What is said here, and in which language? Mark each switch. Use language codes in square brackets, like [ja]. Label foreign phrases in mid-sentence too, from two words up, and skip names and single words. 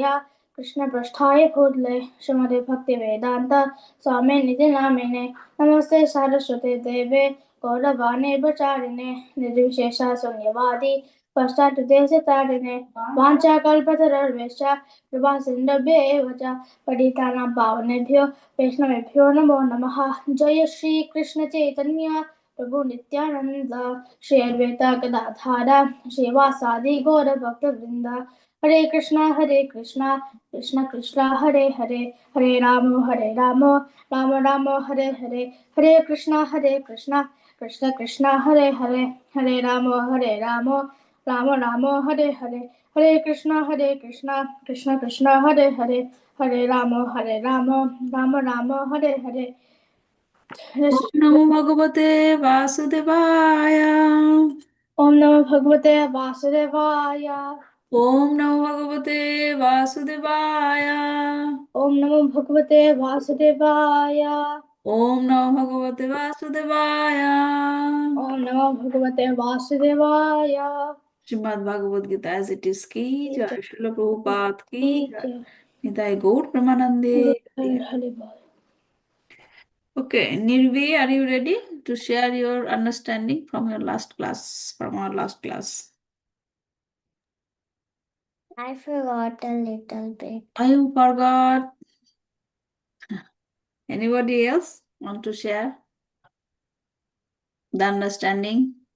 [sa] कृष्णपृष्ठाय भूतले श्रीमते भक्तिवेदान्त स्वामिनिधि नामिने नमस्ते सारस्वते देवे गौरवाणी प्रचारिणे निर्विशेष शून्यवादी पश्चात्देशतारिणे वाञ्छाकल्पतरुर्भ्यश्च कृपासिन्धुभ्य एव च पठितानां पावनेभ्यो वैष्णवेभ्यो नमो नमः जय श्री कृष्ण चैतन्य प्रभु नित्यानंद श्री अद्वैत गदाधर श्रीवासादि गौर भक्त वृंद हरे कृष्णा कृष्णा कृष्णा हरे हरे हरे राम राम राम हरे हरे हरे कृष्णा कृष्णा कृष्णा हरे हरे हरे राम राम राम हरे हरे हरे कृष्णा कृष्णा हरे हरे हरे राम राम हरे हरे ओम् नमो भगवते वासुदेवाय. ओम नमो भगवते वासुदेवाय ओम् नमो भगवते वासुदेवाय. ओम नमो भगवते वासुदेवाय ओम् नमो भगवते वासुदेवाय. ओम नमो भगवते वासुदेवाय [hi] Srimad Bhagavad Gita [en] as it is [hi] की जय. Srila Prabhupada की जय. जय [bn] নিতাই গৌর প্রমানন্দে. হরি বোল [en] Okay, Nirvi, are you ready to share your understanding from your last class, from our last class? I forgot a little bit. I forgot. Anybody else want to share the understanding?